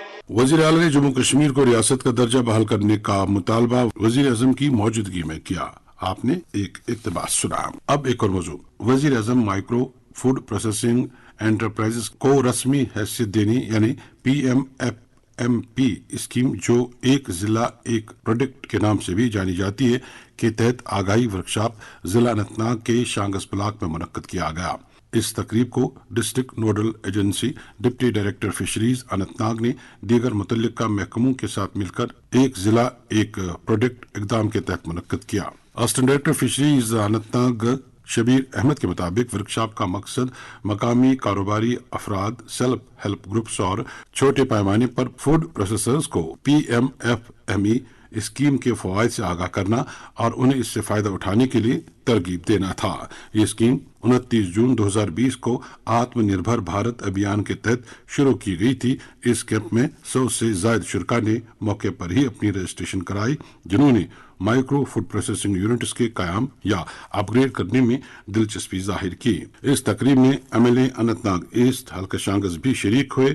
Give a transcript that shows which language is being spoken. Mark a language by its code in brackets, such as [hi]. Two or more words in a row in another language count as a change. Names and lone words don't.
[ur] وزیر اعلیٰ نے جموں کشمیر کو ریاست کا درجہ بحال کرنے کا مطالبہ وزیر اعظم کی موجودگی میں کیا۔ آپ نے ایک اقتباس سنا۔ اب ایک اور موضوع، وزیر اعظم [en] Micro Food Processing Enterprises [ur] کو رسمی حیثیت دینے یعنی PMFMP اسکیم، جو ایک ضلع ایک پروڈکٹ کے نام سے بھی جانی جاتی ہے، کے تحت آگاہی ورکشاپ ضلع اننت ناگ کے شانگس بلاک میں منعقد کیا گیا۔ اس تقریب کو [en] District Nodal Agency Deputy Director Fisheries [ur] اننت ناگ نے دیگر متعلقہ محکموں کے ساتھ مل کر ایک ضلع ایک پروڈکٹ اقدام کے تحت منعقد کیا۔ [en] Assistant Director Fisheries [ur] اننت ناگ شبیر احمد کے مطابق ورکشاپ کا مقصد مقامی کاروباری افراد، [en] Self Help Groups [ur] اور چھوٹے پیمانے پر [en] Food Processors [ur] کو PMFME اسکیم کے فوائد سے آگاہ کرنا اور انہیں اس سے فائدہ اٹھانے کے لیے ترغیب دینا تھا۔ یہ اسکیم 29 جون 2020 کو آتم نربھر بھارت ابھیان کے تحت شروع کی گئی تھی۔ اس کیمپ میں 100 سے زائد شرکا نے موقع پر ہی اپنی رجسٹریشن کرائی، جنہوں نے [en] Micro Food Processing Units [ur] کے قیام یا اپ گریڈ کرنے میں دلچسپی ظاہر کی۔ اس تقریب میں MLA اننت ناگ ایسٹ حلقہ شانگز بھی شریک ہوئے۔